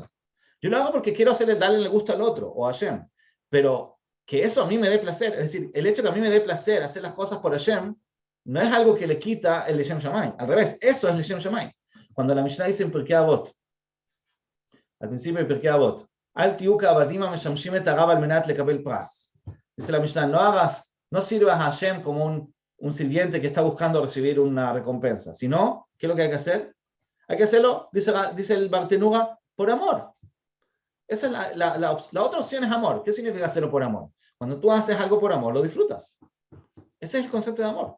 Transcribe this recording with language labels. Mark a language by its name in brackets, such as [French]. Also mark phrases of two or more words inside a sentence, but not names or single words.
[Spanish] Yo lo hago porque quiero darle el gusto al otro, o a Hashem. Pero que eso a mí me dé placer, es decir, el hecho que a mí me dé placer hacer las cosas por Hashem, no es algo que le quita el [Hebrew] לשם שמים. [Spanish] Al revés, eso es [Hebrew] לשם שמים. [Spanish] Cuando la Mishnah dice en Pirkei Avot, al principio de Pirkei Avot, [Hebrew] אל תהיו כעבדים המשמשים את הרב על מנת לקבל פרס. [Spanish] Dice la Mishnah, no sirvas a Hashem como un sirviente que está buscando recibir una recompensa, sino, ¿qué es lo que hay que hacer? Hay que hacerlo, dice el Bartenura, por amor. Esa es la otra opción, es amor. ¿Qué significa hacerlo por amor? Cuando tú haces algo por amor, lo disfrutas. Ese es el concepto de amor.